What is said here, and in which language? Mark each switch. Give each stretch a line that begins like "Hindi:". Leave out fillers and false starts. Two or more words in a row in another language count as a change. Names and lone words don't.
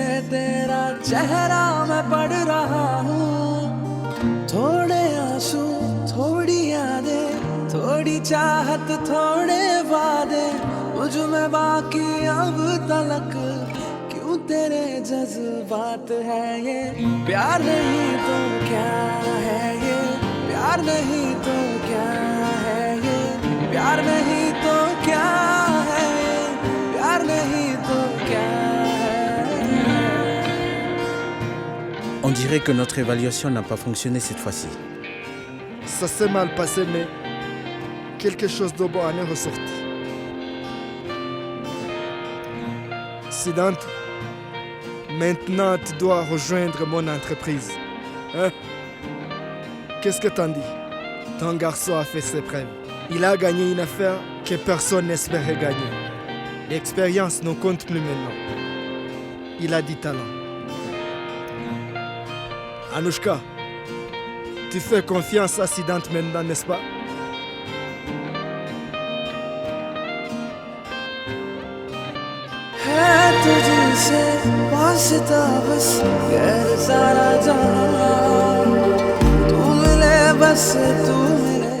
Hindi: तेरा चेहरा मैं पढ़ रहा हूँ थोड़े आंसू थोड़ी यादें थोड़ी चाहत थोड़े वादे मुझ में बाकी अब तलक क्यों तेरे जज्बात है ये प्यार नहीं तो क्या है ये प्यार नहीं तो क्या है ये प्यार नहीं तो क्या है ये प्यार नहीं तो क्या
French: On dirait que notre évaluation n'a pas fonctionné cette fois-ci. Ça s'est mal passé, mais quelque chose de bon en est ressorti. Siddhant, maintenant tu dois rejoindre mon entreprise. Hein? Qu'est-ce que t'en dis? Ton garçon a fait ses preuves. Il a gagné une affaire que personne n'espérait gagner. L'expérience ne compte plus maintenant. Il a du talent. Anushka, tu fais confiance à Siddhant maintenant, n'est-ce pas?
Hindi: है तुझसे वास्ता बस गैर सारा जहां तू मिले बस तू मिले